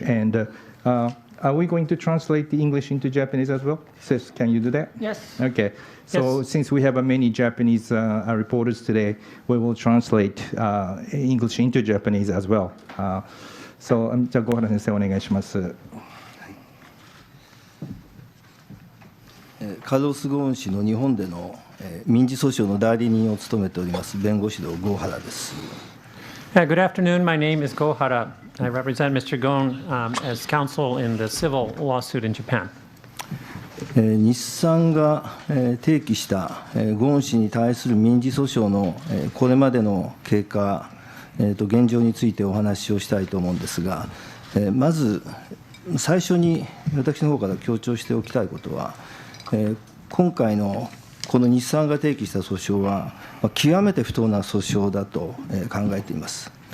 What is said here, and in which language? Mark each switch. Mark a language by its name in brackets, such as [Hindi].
[English] And are we going to translate the English into Japanese as well? Seth, can you do that? Yes. Okay. So Yes. Since we have many Japanese reporters today, we will translate English into Japanese as well. [Japanese] So じゃあ小原先生お願いします。カルロス・ゴーン氏の日本での民事訴訟の代理人を務めております弁護士の郷原です。 [English] Good afternoon. My name is Gohara. I represent Mr. Gon as counsel in the civil lawsuit in Japan. [Japanese] 日産が提起したゴーン氏に対する民事訴訟のこれまでの経過、現状についてお話をしたいと思うんですが、まず最初に私の方から強調しておきたいことは、今回のこの日産が提起した訴訟は極めて不当な訴訟だと考えています。